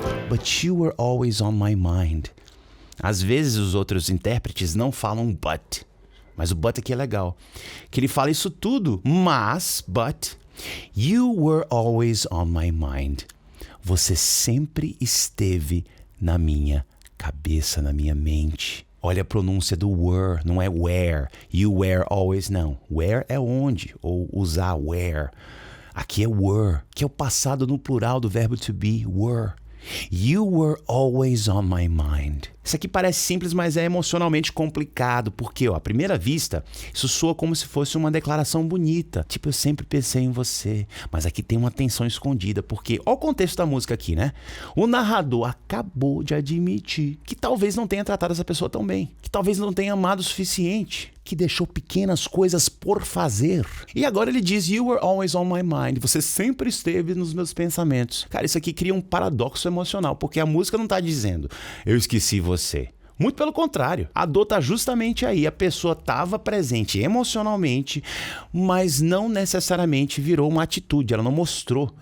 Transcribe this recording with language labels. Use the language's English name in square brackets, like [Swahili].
[English] But you were always on my mind. [Portuguese] Às vezes os outros intérpretes não falam but. Mas o but aqui é legal. Que ele fala isso tudo, mas, but, [English] you were always on my mind. [Portuguese] Você sempre esteve na minha cabeça, na minha mente. Olha a pronúncia do were, não é where. [English] You were always, [Portuguese] não. Where é onde, ou usar where. Aqui é were, que é o passado no plural do verbo to be, were. [English] You were always on my mind. [Portuguese] Isso aqui parece simples, mas é emocionalmente complicado, porque, à primeira vista, isso soa como se fosse uma declaração bonita. Tipo, eu sempre pensei em você. Mas aqui tem uma tensão escondida, porque, olha o contexto da música aqui, né? O narrador acabou de admitir que talvez não tenha tratado essa pessoa tão bem, que talvez não tenha amado o suficiente, que deixou pequenas coisas por fazer. E agora ele diz, [English] you were always on my mind. [Portuguese] Você sempre esteve nos meus pensamentos. Cara, isso aqui cria um paradoxo emocional, porque a música não tá dizendo, eu esqueci você. Muito pelo contrário, a dor tá justamente aí. A pessoa estava presente emocionalmente, mas não necessariamente virou uma atitude, ela não mostrou.